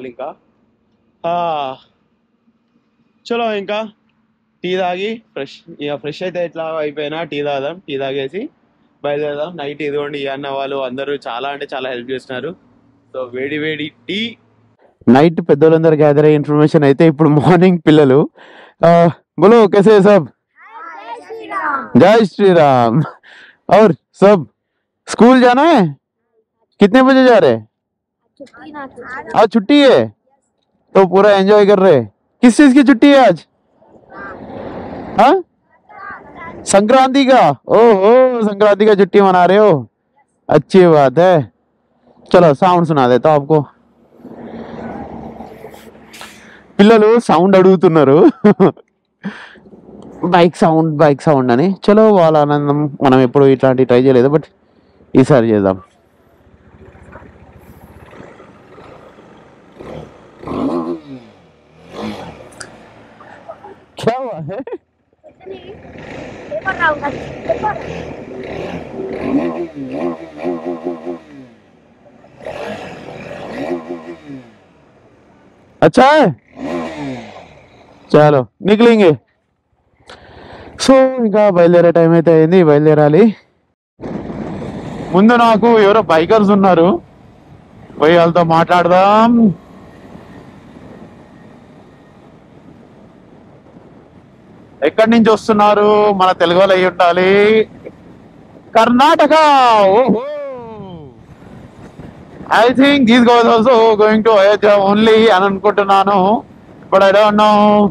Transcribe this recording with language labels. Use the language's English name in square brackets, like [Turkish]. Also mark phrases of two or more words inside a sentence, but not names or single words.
[Telugu] ఇంకా చలో ఇంకా టీ తాగి ఫ్రెష్ అయితే ఎట్లా అయిపోయినా టీ తాగేసి బయలుదేరదాం. నైట్ ఇదిగోండి ఈ అన్న వాళ్ళు అందరూ చాలా అంటే చాలా హెల్ప్ చేస్తున్నారు. సో వేడి టీ. నైట్ పెద్దోళ్ళందరూ గ్యాదర్ అయ్యే ఇన్ఫర్మేషన్ అయితే ఇప్పుడు మార్నింగ్ పిల్లలు [Hindi] बोलो कैसे सब, जय श्री राम। और सब स्कूल जाना है, कितने बजे जा रहे? आज छुट्टी है तो पूरा एंजॉय कर रहे। किस चीज की छुट्टी है आज? हाँ, संक्रांति का। ओहो, संक्रांति का छुट्टी मना रहे हो, अच्छी बात है। चलो साउंड सुना देता हूं आपको. [Telugu] పిల్లలు సౌండ్ అడుగుతున్నారు, బైక్ సౌండ్ అని. చలో వాళ్ళ ఆనందం. మనం ఎప్పుడు ఇట్లాంటి ట్రై చేయలేదు, బట్ ఈసారి చేద్దాం. [Hindi] क्या हुआ है? अच्छा है, चलो निकलेंगे. [Telugu] సో ఇంకా బయలుదేరే టైం అయితే అయింది, బయలుదేరాలి. ముందు నాకు ఎవరో బైకర్స్ ఉన్నారు, పోయి వాళ్ళతో మాట్లాడదాం. ఎక్కడి నుంచి వస్తున్నారు? మన తెలుగు వాళ్ళు అయి ఉండాలి. కర్ణాటక. [English] ఓహో, I think these guys also going to Ayodhya only [Telugu] అని అనుకుంటున్నాను, [English] But I don't know.